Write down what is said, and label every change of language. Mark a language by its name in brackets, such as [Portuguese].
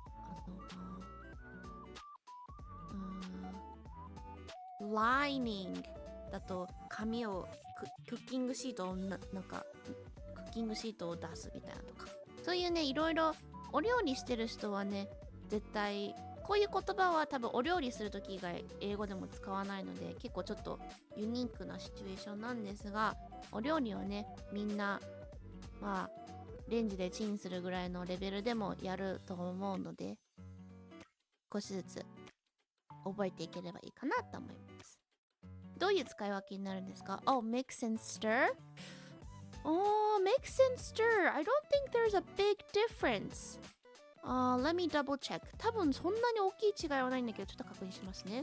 [Japanese] あとはlining だと紙をクッキングシートをなんかクッキングシートを出すみたいなとかそういうねいろいろお料理してる人はね絶対こういう言葉は多分お料理する時以外英語でも使わないので結構ちょっとユニークなシチュエーションなんですがお料理をねみんなまあレンジでチンするぐらいのレベルでもやると思うので少しずつ覚えていければいいかなと思いますどういう使い分けになるんですか [English] Oh, mix and stir? Oh, mix and stir. I don't think there's a big difference. Let me double check. [Japanese] 多分そんなに大きい違いはないんだけど、ちょっと確認しますね。